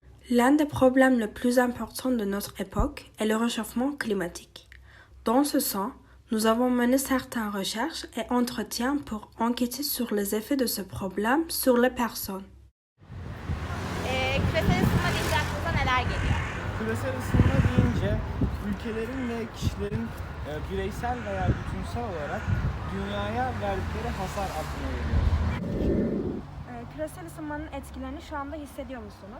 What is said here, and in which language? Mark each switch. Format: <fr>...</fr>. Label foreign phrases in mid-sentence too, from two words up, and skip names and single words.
<fr>L'un des problèmes les plus importants de notre époque est le réchauffement climatique. Dans ce sens, nous avons mené certaines recherches et entretiens pour enquêter sur les effets de ce problème sur les personnes.</fr> <tr>Küresel ısınma deyince aklınıza neler geliyor? Küresel ısınma deyince ülkelerin ve kişilerin bireysel veya bütünsel olarak dünyaya verdikleri hasar aklına geliyor. Küresel ısınmanın etkilerini şu anda hissediyor musunuz?</tr>